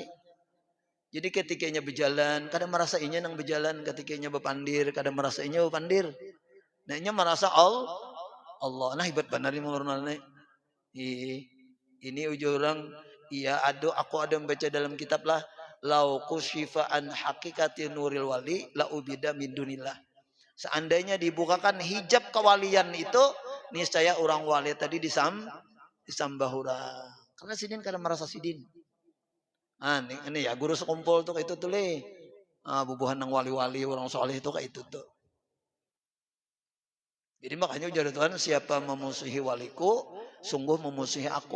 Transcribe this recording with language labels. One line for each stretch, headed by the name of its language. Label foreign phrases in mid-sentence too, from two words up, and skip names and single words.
Banjar: Jadi ketikanya berjalan, kadang merasa inya nang berjalan, ketikanya berpandir, kadang merasa inya berpandir. Nah, inya merasa Allah. Nah, hebat benar ini menurunannya. Ini ujung orang, iya aku ada membaca dalam kitab lah,
Arabic: lau kusyifa an hakikati nuril wali la ubida min dunillah.
Banjar: Seandainya dibukakan hijab kewalian itu, niscaya orang wali tadi disambahura. Karena Sidin kadang merasa Sidin. Ah, ini ya guru sekumpul tuh itu tuh le. Bubuhan ng wali-wali orang soleh itu kayak itu tuh. Jadi makanya ujar Tuhan siapa memusuhi waliku sungguh memusuhi aku.